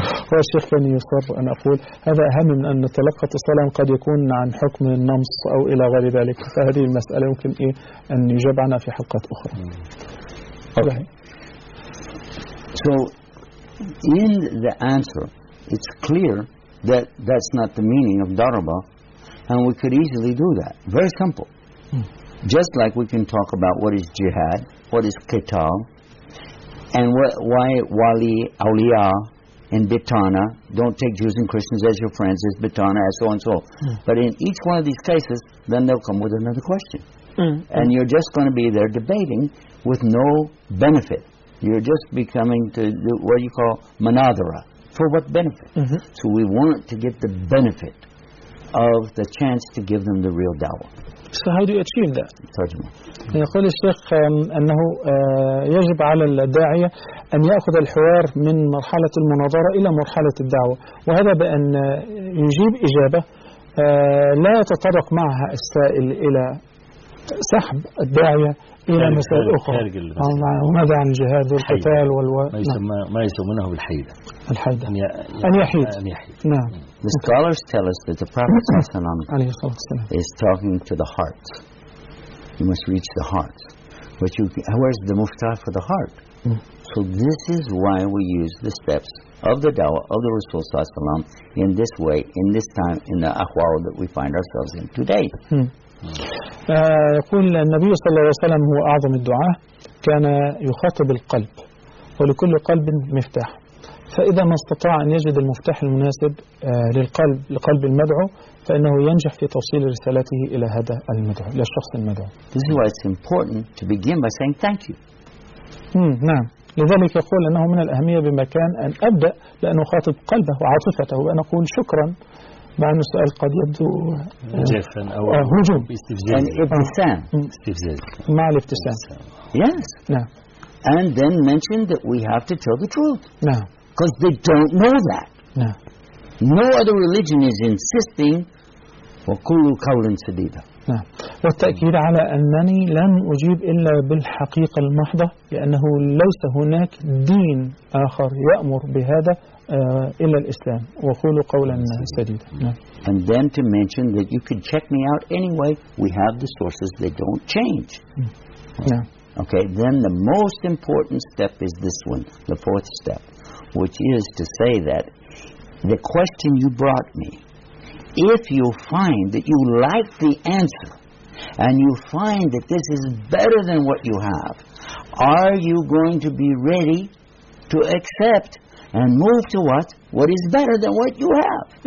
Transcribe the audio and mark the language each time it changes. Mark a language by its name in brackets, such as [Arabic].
[Arabic] والشيخ كان يصر أن أقول هذا أهم من أن نتلقى اتصالا قد يكون عن حكم النمص أو إلى غير ذلك. فهذه المسألة يمكن إيه أن يجاب عنها في حلقات أخرى. [English] Okay. So in the answer, it's clear that that's not the meaning of daraba, and we could easily do that. Very simple. Just like we can talk about what is jihad, what is qital, and why wali, awliya, and bitana, don't take Jews and Christians as your friends, as bitana, as so and so. But in each one of these cases, then they'll come with another question. And you're just going to be there debating with no benefit. You're just becoming to do what you call manadara. For what benefit? Mm-hmm. So we want to get the benefit of the chance to give them the real dawah. So how do you achieve that? Tajma. [Arabic] يقول الشيخ أنه يجب على الداعية أن يأخذ الحوار من مرحلة المناظرة إلى مرحلة الدعوة، وهذا بأن يجيب إجابة لا يتطرق معها السائل إلى سحب الداعية إلى مسائل أخرى. ماذا عن الجهاد والقتال ما يسمونه بالحيدة. الحيدة. أن يحيد. نعم. [English] The scholars tell us that the Prophet is talking to the heart. You must reach the heart. But where's the muftah for the heart? So this is why we use the steps of the dawah of the Rasulullah in this way, in this time, in the ahwal that we find ourselves in today. [Arabic] يقول النبي صلى الله عليه وسلم هو أعظم الدعاء، كان يخاطب القلب ولكل قلب مفتاح، فإذا ما استطاع أن يجد المفتاح المناسب للقلب لقلب المدعو فإنه ينجح في توصيل رسالته إلى هذا المدعو للشخص المدعو. [English] This is why it's important to begin by saying thank you. [Arabic] نعم، لذلك يقول أنه من الأهمية بمكان أن أبدأ لأن أخاطب قلبه وعاطفته وأن أقول شكرا مع أن السؤال قد يبدو جافا أو هجوم الابتسام مع الابتسام. [English] Yes. [Arabic] نعم. [English] And then mentioned that we have to tell the truth. [Arabic] نعم. [English] Because they don't know that. No. No other religion is insisting [Arabic] وَكُلُّ قَوْلٍ سَدِيدًا. [English] No. [Arabic] والتأكيد على أنني لم أجيب إلا بالحقيقة المحضة، لأنه ليس هناك دين آخر يأمر بهذا إلا الإسلام. وَكُلُّ قَوْلٍ سَدِيدًا. [English] No. And then to mention that you could check me out anyway, we have the sources, they don't change. No. Okay, then the most important step is this one, the fourth step, which is to say that the question you brought me, if you find that you like the answer and you find that this is better than what you have, are you going to be ready to accept and move to what is better than what you have?